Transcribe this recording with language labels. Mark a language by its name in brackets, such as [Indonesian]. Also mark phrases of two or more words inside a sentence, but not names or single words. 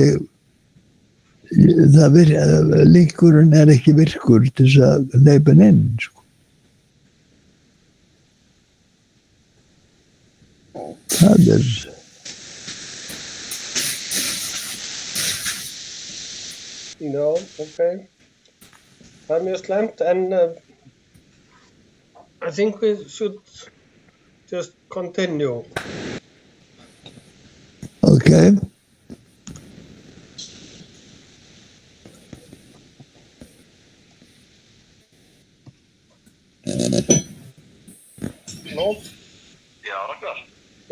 [Icelandic] Linkurinn ekki virkur til þess að hleypa hann inn, sko. Það Já, okay. Það mjög slæmt, en [English] I think we should just continue. [Icelandic] Okay. Halló? Já, Ragnar. Já.